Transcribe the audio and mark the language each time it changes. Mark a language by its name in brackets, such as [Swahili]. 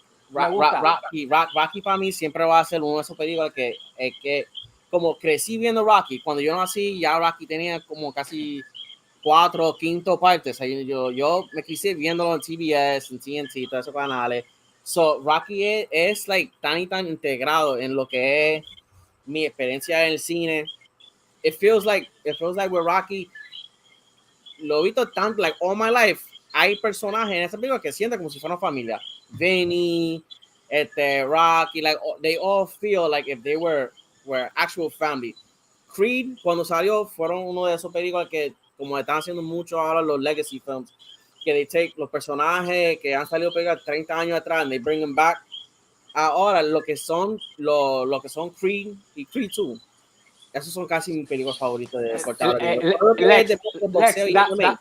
[Spanish] Rocky para mí siempre va a ser uno de esos películas que como crecí viendo Rocky, cuando yo nací ya Rocky tenía como casi 4 o 5 partes. Yo me quise viéndolo en TBS, en TNT, todos esos canales. So Rocky es like tan y tan integrado en lo que es mi experiencia en el cine. [English] It feels like with Rocky [Spanish] lo he visto tanto, [English] like all my life. [Spanish] Hay personajes en esa película que sienten como si fueran familia. [English] Vinny, Rocky, like they all feel like if they were actual family. [Spanish] Creed, cuando salió, fueron uno de esos películas que, como están haciendo mucho ahora los legacy films, que [English] they take [Spanish] los personajes que han salido películas 30 años atrás [English] and they bring them back. [Spanish] Ahora, lo que son Creed y Creed 2. Esos son casi mis películas favoritas de deporte.